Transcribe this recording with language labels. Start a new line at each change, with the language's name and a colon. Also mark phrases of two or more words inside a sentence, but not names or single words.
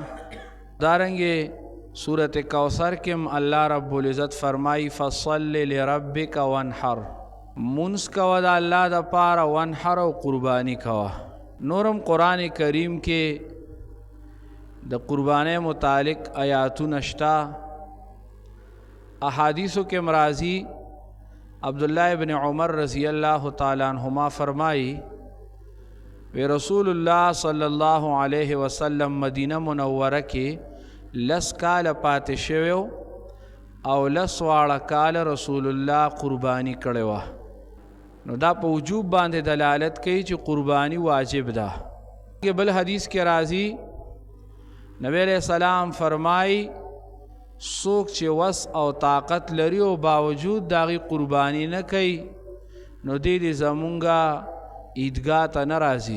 Pashto: دارنګې صورت کوثر کې هم الله رب العزت فرمایي
Arabic: فصل لربک وانحر،
Pashto: مونځ کوه د الله د پاره، وانحر او قرباني کوه. نورم قرآن کریم کې د قربانۍ متعلق آیاتونه شته. احادیثو کې مرازی عبداللہ ابن عمر
Arabic: رضی اللہ تعالی عنہما
Pashto: فرمائی وی رسول اللہ
Arabic: صلی اللہ علیہ وسلم
Pashto: مدینہ منورہ کې 10 کال پاتې شویو او 10 واړه کال رسول الله قربانی کړی وه. نو دا په وجوب باندې دلالت کوي چې قربانی واجب ده. بل حدیث کې راځي نبی علیہ السلام فرمائی څوک چې وس او طاقت لري او باوجود د هغې قرباني نه کوي نو دې زمونږه عیدګاه ته نه راځي.